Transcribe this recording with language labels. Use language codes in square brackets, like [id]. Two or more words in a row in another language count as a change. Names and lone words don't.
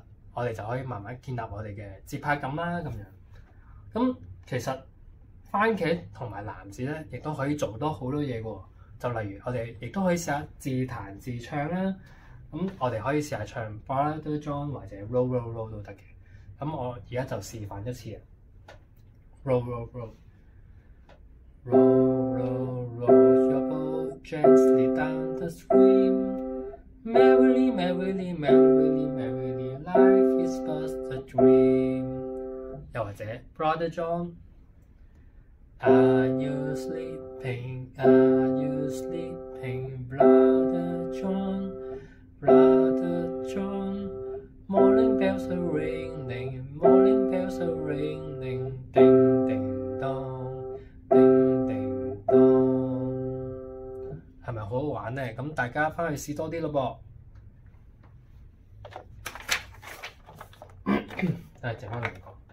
[yue] 我哋就可以慢慢建立我哋嘅節拍感啦。咁樣，咁其實番茄同埋男子咧，亦都可以做多好多嘢喎。就例如我哋亦都可以試下自彈自唱啦。咁我哋可以試下唱 Brother John 或者 [en] Roll Roll Roll [yue] 都得嘅。咁我而家就示範一次啊。 [en] Roll Roll Roll Roll Roll Roll your boat gently down the stream。Merrily, merrily, merrily, merrily, life is but a dream。又或者 Brother John， Are you sleeping? Are you sleeping? Brother John, Brother John, morning bells are ringing, morning bells are ringing, ding ding dong, ding ding dong。 [yue] 係咪好好玩咧？咁大家翻去試多啲咯噃。都係剩翻2個。